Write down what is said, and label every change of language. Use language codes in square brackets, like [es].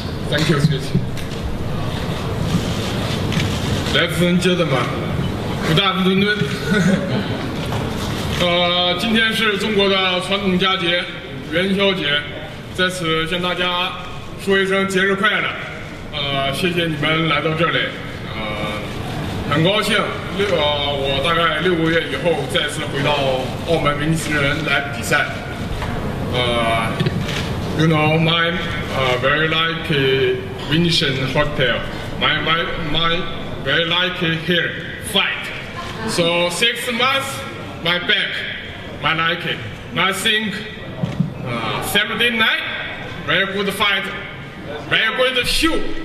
[en] Thank you, Ladies and gentlemen, good afternoon. [zh] 今天是中国的传统佳节元宵节，在此向大家说一声节日快乐。谢谢你们来到这里。很高兴，我大概6个月以后再次回到澳门明尼斯人来比赛。 [en] You know, my very like Venetian hotel. My very like here fight. So 6 months, my back, my like it. I think Saturday night, very good fight, very good show.